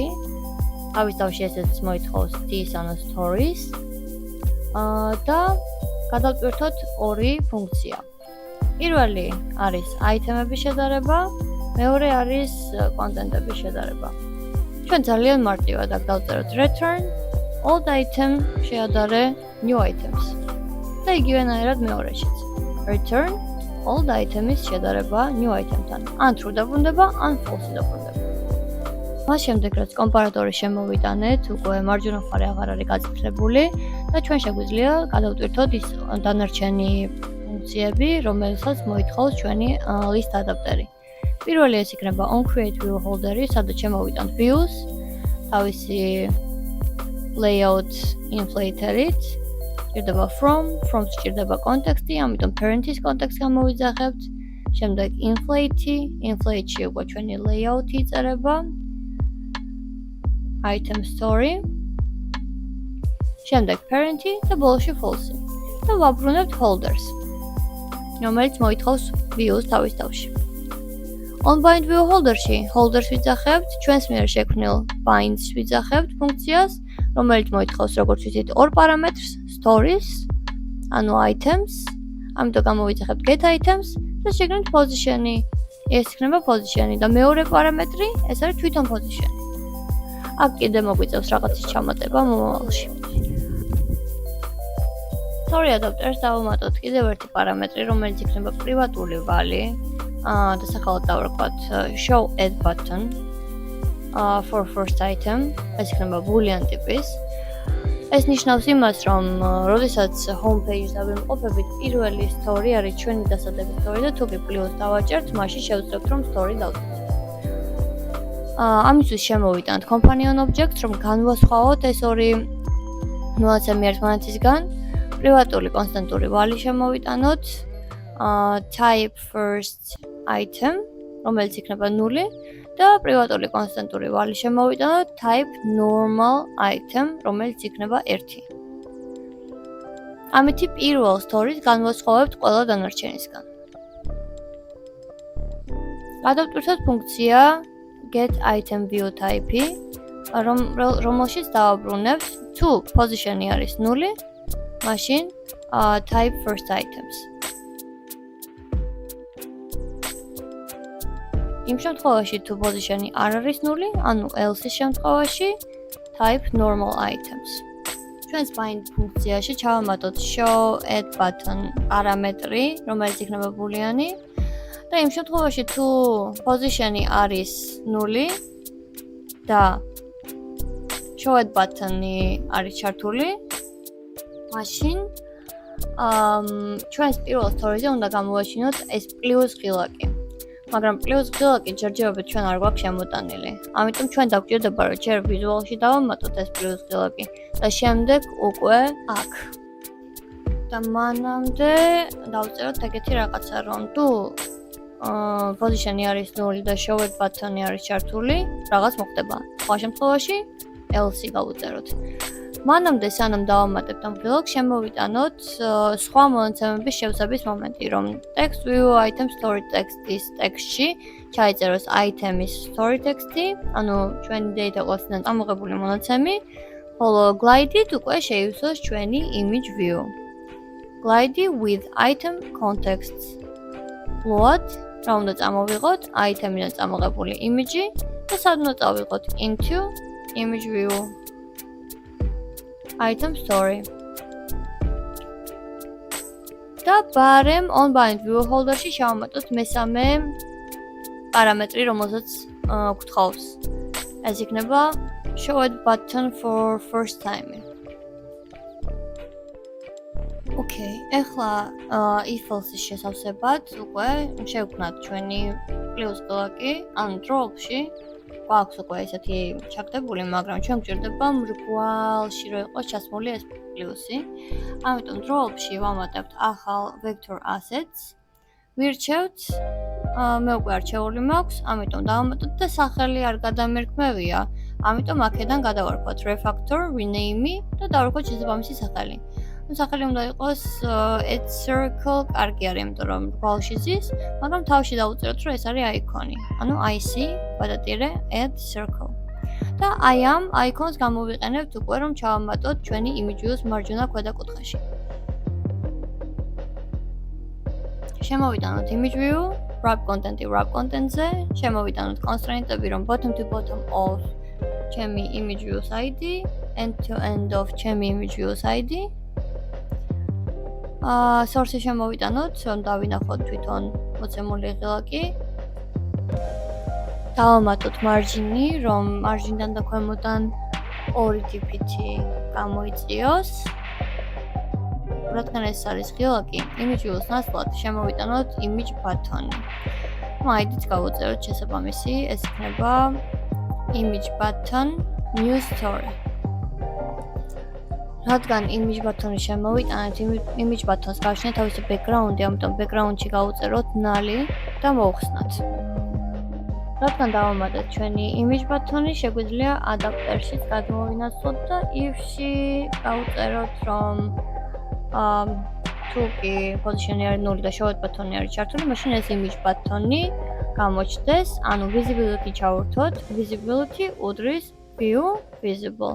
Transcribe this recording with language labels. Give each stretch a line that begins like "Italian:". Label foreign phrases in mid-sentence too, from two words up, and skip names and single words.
Georgian: თავის თავში ესეც მოითხოვს this ანუ stories. და გადავტვირთოთ ორი ფუნქცია. პირველი არის item-ების შედარება, მეორე არის კონტენტების შედარება. ჩვენ ძალიან მარტივად აქ დავწეროთ
English: return old item
Georgian: შეადარე
English: new items.
Georgian: და იგივენაირად მეორეშიც.
English: Return old item-
Georgian: ის შედარება
English: new item-
Georgian: თან. ან true დაბრუნდება, ან false დაბრუნდება. მას შემდეგ რაც კომპარატორი შემოვიტანეთ, უკვე მარჯვენა მხარე აღარ არის გაწითლებული და ჩვენ შეგვიძლია გადავტვირთოთ ის დანარჩენი ფუნქციები, რომელსაც მოითხოვს ჩვენი
English: list adapter-
Georgian: ი. პირველი ეს იქნება
English: on create view holder-
Georgian: ი, სადაც შემოვიტანთ views, თავისი
English: layout inflator-
Georgian: ით, ჭირდება from ჭირდება context-ი, ამიტომ parent-ის context გამოვიძახებთ. შემდეგ inflate-ში უკვე ჩვენი layout-ი იწერება.
English: item story.
Georgian: შემდეგ parent-ი და ბოლოში false-ი. და ვაბრუნებთ holders, რომელიც მოითხოვს views თავის თავში.
English: On bind view holder-
Georgian: ში holders ვიძახებთ, ჩვენს მიერ შექმნილ binds ვიძახებთ ფუნქციას, რომელიც მოითხოვს როგორც ვიცით ორ პარამეტრს, stories, ანუ items, ამიტომ გამოვიძახებთ
English: get items
Georgian: და შეგნით position-ი. ეს იქნება position-ი და მეორე პარამეტრი, ეს არის თვითონ position-ი. აქ კიდე მოგვიწევს რაღაცის ჩამატება მომავალში.
English: Story adapter-
Georgian: ს დავუმატოთ კიდევ ერთი პარამეტრი, რომელიც იქნება პრივატული ვალი. და სახელად დავარქვათ
English: show add button for first item.
Georgian: ეს იქნება boolean ტიპის. ეს ნიშნავს იმას, რომ როდესაც
English: home page-
Georgian: ს დავიმყოფებით, პირველი story არის ჩვენი დასადების story და თუ კი plus დავაჭერთ, მაშინ შევძლებთ რომ story დავწერთ. ამისთვის შემოვიტანთ
English: companion objects,
Georgian: რომ განვასხვაოთ ეს ორი მონაცემი ერთმანეთისგან. პრივატული კონსტანტური ვალი შემოვიტანოთ.
English: Type first item,
Georgian: რომელიც იქნება 0 და პრივატული კონსტანტური ვალი შემოვიტანოთ
English: type normal item,
Georgian: რომელიც იქნება 1. ამით პირველ story-ს განვასხვავებთ ყველა დანარჩენისგან. გადავტვირთოთ ფუნქცია
English: get item view type-
Georgian: ი, რომელშიც დავაბრუნებთ თუ position-ი არის 0, მაშინ
English: type first items.
Georgian: იმ შემთხვევაში თუ position-ი არ არის 0, ანუ else-ის შემთხვევაში
English: type normal items.
Georgian: ჩვენს bind ფუნქციაში ჩავამატოთ
English: show add button
Georgian: პარამეტრი, რომელიც იქნება boolean-ი და იმ შემთხვევაში თუ position-ი არის 0 და
English: show add button-
Georgian: ი არის ჩართული, მაშინ ჩვენს პირველ story-ზე უნდა გამოვაჩინოთ ეს plus ღილაკი. მაგრამ plus ღილაკი ჯერჯერობით ჩვენ არ გვაქვს შემოტანილი. ამიტომ ჩვენ დაგვჭირდება რომ ჯერ ვიზუალში დავამატოთ ეს plus ღილაკი და შემდეგ უკვე აქ. და მანამდე დავწეროთ ეგეთი რაღაცა, რომ თუ position-ი არის 0 და
English: show add button-
Georgian: ი არის ჩართული, რაღაც მოხდება. სხვა შემთხვევაში else გავუწეროთ. მანამდე სანამ დავამატებთ ამ ღილაკს, შემოვიტანოთ სხვა მონაცემების შევსების მომენტი, რომ
English: text view item story text-
Georgian: ის ტექსტში ჩაიწეროს item-ის
English: story text-
Georgian: ი, ანუ ჩვენი
English: data class-
Georgian: დან წამოღებული მონაცემი, ხოლო glide-ით უკვე შეივსოს ჩვენი
English: image view. Glide with item context. Load,
Georgian: რა უნდა წამოვიღოთ item-დან წამოღებული image-ი და სად უნდა წავიღოთ
English: into image view. Item story.
Georgian: და barem
English: on bind view holder-
Georgian: ში შევამატოთ მესამე პარამეტრი, რომელსაც გვთხოვს. ეს იქნება
English: show add button for first time.
Georgian: Okay, ეხლა
English: if else-
Georgian: ის შესავსებად უკვე შევქმნათ ჩვენი plus ღილაკი, ან drop-ში გვაქვს უკვე ესეთი ჩაგდებული, მაგრამ ჩვენ გვჭირდება მრგვალში რომ იყოს ჩასმული ეს პლუსი. ამიტომ drop-ში ვამატებთ ახალ
English: vector assets.
Georgian: ვირჩევთ, მე უკვე არჩეული მაქვს, ამიტომ დავამატოთ და სახელი არ გადამერქმევია. ამიტომ აქედან გადავარქვათ
English: refactor, rename
Georgian: და დავარქვათ შესაბამისი სახელი. სახელი უნდა იყოს
English: add circle,
Georgian: კარგი არის, იმიტომ რომ მრგვალში ზის, მაგრამ თავში დავუწეროთ, რომ ეს არის icon-ი. ანუ IC, გადატირე
English: add circle.
Georgian: და აი ამ icon-ს გამოვიყენებთ უკვე, რომ ჩავამატოთ ჩვენი
English: image view-
Georgian: ს მარჯვენა ქვედა კუთხეში. შემოვიტანოთ
English: image view, wrap content-
Georgian: ი
English: wrap content-
Georgian: ზე, შემოვიტანოთ constraint-ები, რომ
English: bottom to bottom of
Georgian: ჩემი
English: image view-
Georgian: ს ID,
English: end-to-end of
Georgian: ჩემი
English: image views ID.
Georgian: Source-ი შემოვიტანოთ, რომ დავინახოთ თვითონ მოცემული ღილაკი. დავამატოთ margin-ი, რომ margin-დან და ქვემოდან 2 dpt გამოიწიოს. რადგან ეს არის ღილაკი,
English: image views
Georgian: ნაცვლად შემოვიტანოთ
English: image button-
Georgian: ი. ID-ც გავუწეროთ შესაბამისი, ეს იქნება
English: image button new story.
Georgian: რადგან
English: image button-
Georgian: ი შემოვიტანეთ,
English: image button-
Georgian: ს გავშენეთ თავისი background-ი, ამიტომ background-ში გავუწეროთ null-ი და მოვხსნათ. რადგან დავამატეთ ჩვენი
English: image button-
Georgian: ი, შეგვიძლია adapter-შიც გადმოვინაცვლოთ და if-ში გავუწეროთ, რომ თუ კი position-ი არის 0 და
English: showed button-
Georgian: ი არის ჩართული, მაშინ ეს
English: image button-
Georgian: ი გამოჩნდეს, ანუ visibility ჩავურთოთ, visibility უდრის
English: view visible.